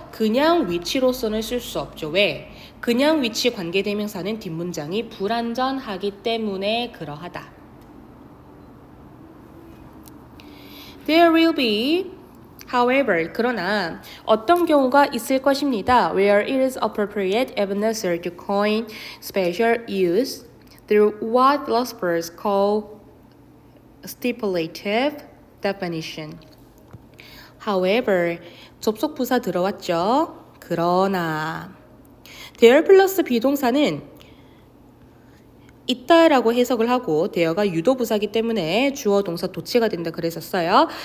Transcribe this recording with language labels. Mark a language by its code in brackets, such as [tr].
[ko] 그냥 which로서는 쓸 수 없죠. 왜? 그냥 which 관계대명사는 뒷문장이 불완전하기 때문에 그러하다. [en] There will be However, [ko] 그러나 어떤 경우가 있을 것입니다. [en] Where it is appropriate and necessary to coin special use through what philosophers call stipulative definition. [ko] However, 접속부사 들어왔죠? 그러나 there 플러스 비동사는 있다라고 해석을 하고 there가 유도부사기 때문에 주어 동사 도치가 된다 그랬었어요.